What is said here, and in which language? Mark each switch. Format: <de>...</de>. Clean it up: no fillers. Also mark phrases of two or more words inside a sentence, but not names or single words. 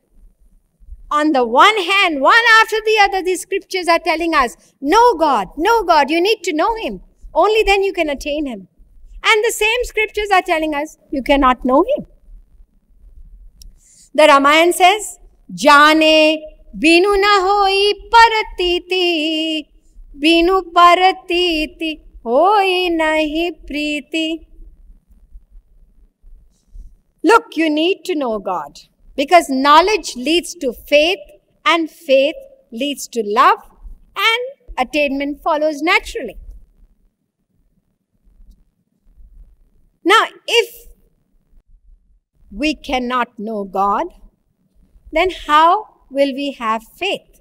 <en>On the one hand, one after the other, these scriptures are telling us, know God, you need to know Him. Only then you can attain Him. And the same scriptures are telling us, you cannot know Him. The Ramayana says,</en> <awa>जाने बिनु न होइ परतीती, बिनु परतीती होइ नहिं प्रीती.</awa> <en>Look, you need to know God, because knowledge leads to faith, and faith leads to love, and attainment follows naturally. Now, if we cannot know God, then how will we have faith?</en>